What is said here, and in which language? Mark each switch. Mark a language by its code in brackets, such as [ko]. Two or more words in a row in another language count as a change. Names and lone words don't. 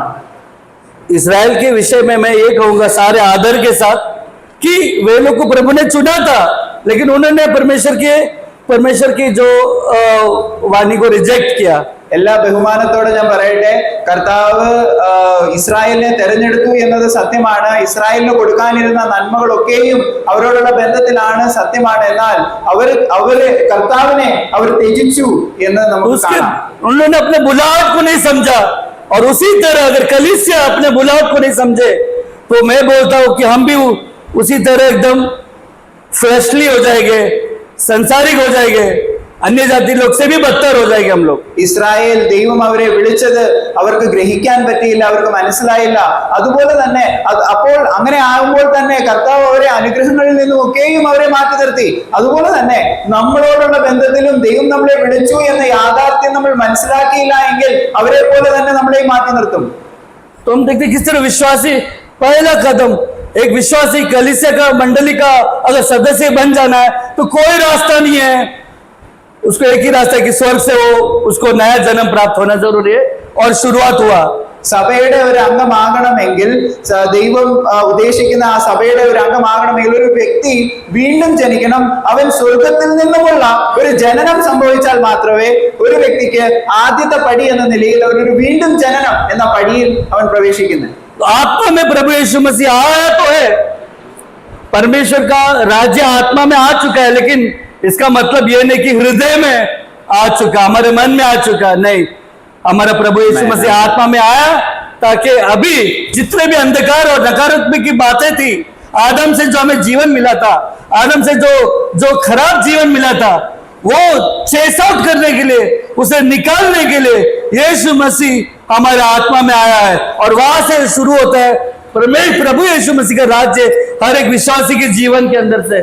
[hi] इस्राएल के विषय में मैं ये कहूंगा सारे आदर के साथ कि वे लोग को प्रभु ने चुना था, लेकिन उन्होंने परमेश्वर की जो वाणी को रिजेक्ट किया। [ml] എല്ലാ ബഹുമാനത്തോടെ ഞാൻ പറയട്ടെ, കർത്താവ് ഇസ്രായേലിനെ തെരഞ്ഞെടുത്തു എന്നത് സത്യമാണ്. ഇസ്രായേലിന് കൊടുക്കാനിരുന്ന നന്മകളൊക്കെയും അവരോടുള്ള ബന്ധത്തിലാണ്, സത്യമാണ്. എന്നാൽ അവര് കർത്താവിനെ അവർ ത്യജിച്ചു എന്ന് നമുക്ക് കാണാം. [hi] उन्होंने अपने बुलाहट को नहीं समझा, और उसी तरह अगर कलीसिया अपने बुलाहट को नहीं समझे तो मैं बोलता हूं कि हम भी उसी तरह एकदम फ्रेशली हो जाएंगे, संसारिक हो जाएंगे, अन्य जाति लोग से भी बदतर हो जाएंगे हम लोग. [ml] ഇസ്രായേൽ ദൈവം അവരെ വിളിച്ചത് അവർക്ക് ഗ്രഹിക്കാൻ പറ്റിയില്ല, അവർക്ക് മനസ്സിലായില്ല. അതുപോലെ തന്നെ അപ്പോൾ അങ്ങനെ ആകുമ്പോൾ തന്നെ കർത്താവ് അവരെ അനുഗ്രഹങ്ങളിൽ നിന്നും ഒക്കെയും അവരെ മാറ്റി നിർത്തി. അതുപോലെ തന്നെ നമ്മളോടുള്ള ബന്ധത്തിലും ദൈവം നമ്മളെ വിളിച്ചു എന്ന യാഥാർത്ഥ്യം നമ്മൾ മനസ്സിലാക്കിയില്ല എങ്കിൽ അവരെ പോലെ തന്നെ നമ്മളെ മാറ്റി നിർത്തും. [hi] तो हम देखते किस तरह विश्वासी पहला कदम एक विश्वासी कलीसिया का मंडली का अगर सदस्य बन जाना है तो कोई रास्ता नहीं है, उसको एक ही रास्ता है कि स्वर्ग से वो उसको नया जन्म प्राप्त होना जरूरी है, और शुरुआत हुआ। [ml] സഭയുടെ ഒരു അംഗമാകണമെങ്കിൽ ദൈവം ഉദ്ദേശിക്കുന്ന ആ സഭയുടെ ഒരു അംഗമാകണമെങ്കിൽ ഒരു വ്യക്തി വീണ്ടും ജനിക്കണം. അവൻ സ്വർഗത്തിൽ നിന്നുമുള്ള ഒരു ജനനം സംഭവിച്ചാൽ മാത്രമേ ഒരു വ്യക്തിക്ക് ആദ്യത്തെ പടി എന്ന നിലയിൽ ഒരു വീണ്ടും ജനനം എന്ന പടിയിൽ അവൻ പ്രവേശിക്കുന്നത്. [hi] आत्मा में प्रभु यीशु मसीह आया तो है, परमेश्वर का राज्य आत्मा में आ चुका है, लेकिन इसका मतलब यह नहीं कि हृदय में आ चुका, हमारे मन में आ चुका, नहीं। हमारा प्रभु यीशु मसीह आत्मा में आया ताकि अभी जितने भी अंधकार और नकारात्मक की बातें थी, आदम से जो हमें जीवन मिला था, आदम से जो खराब जीवन मिला था, वो [en] chase out [hi] करने के लिए, उसे निकालने के लिए यीशु मसीह हमारे आत्मा में आया है, और वहां से शुरू होता है प्रभु यीशु मसीह का राज्य हर एक विश्वासी के जीवन के अंदर से।